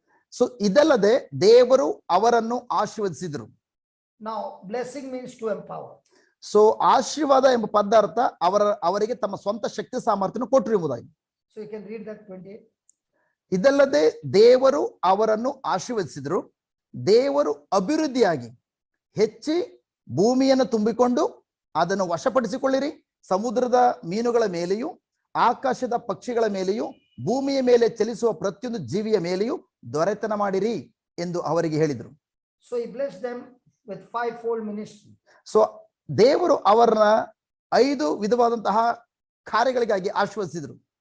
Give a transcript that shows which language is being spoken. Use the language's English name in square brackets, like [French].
[Kannada] So ಇದಲ್ಲದೆ ದೇವರು ಅವರನ್ನು ಆಶೀರ್ವದಿಸಿದರು. [English] Now, blessing means to empower. [Kannada] So ಆಶೀರ್ವಾದ ಎಂಬ ಪದಾರ್ಥ ಅವರಿಗೆ ತಮ್ಮ ಸ್ವಂತ ಶಕ್ತಿ ಸಾಮರ್ಥ್ಯವನ್ನು ಕೊಟ್ಟರು ಎಂಬುದಾಗಿ. [English] So you can read that 28. [Kannada] ಇದಲ್ಲದೆ ದೇವರು ಅವರನ್ನು ಆಶೀರ್ವದಿಸಿದರು. ದೇವರು ಅಭಿವೃದ್ಧಿಯಾಗಿ ಹೆಚ್ಚಿ ಭೂಮಿಯನ್ನು ತುಂಬಿಕೊಂಡು ಅದನ್ನು ವಶಪಡಿಸಿಕೊಳ್ಳಿರಿ. ಸಮುದ್ರದ ಮೀನುಗಳ ಮೇಲೆಯೂ ಆಕಾಶದ ಪಕ್ಷಿಗಳ ಮೇಲೆಯೂ ಭೂಮಿಯ ಮೇಲೆ ಚಲಿಸುವ ಪ್ರತಿಯೊಂದು ಜೀವಿಯ ಮೇಲೆಯೂ ದೊರೆತನ ಮಾಡಿರಿ ಎಂದು ಅವರಿಗೆ ಹೇಳಿದರು. [English] So he blessed them with fivefold ministry. [Kannada] So ದೇವರು ಅವರನ್ನ 5 ವಿಧವಾದಂತಹ ಕಾರ್ಯಗಳಿಗಾಗಿ ಆಶೀರ್ವದಿಸಿದರು.